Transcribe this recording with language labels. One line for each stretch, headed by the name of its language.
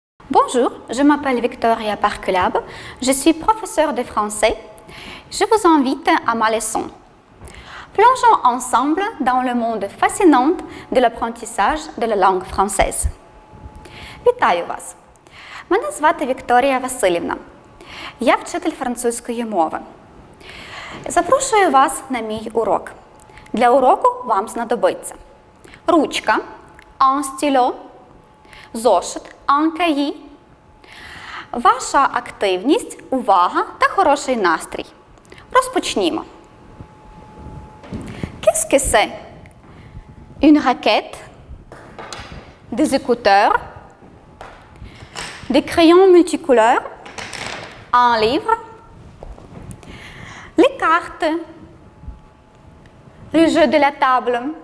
French: Bonjour, je m'appelle Victoria Parculab, je suis professeure de français. Je vous invite à ma leçon. Plongeons ensemble dans le monde fascinant de l'apprentissage de la langue française.
Ukrainian: Вітаю вас! Мене звати Вікторія Василівна. Я вчитель французької мови. Запрошую вас на мій урок. Для уроку вам знадобиться ручка,
French: un stylo,
Ukrainian: зошит,
French: un cahier,
Ukrainian: ваша активність, увага та хороший настрій. Розпочнімо.
French: Qu'est-ce que c'est? Une raquette, des écouteurs, des crayons multicouleurs, un livre, les cartes, le jeu de la table.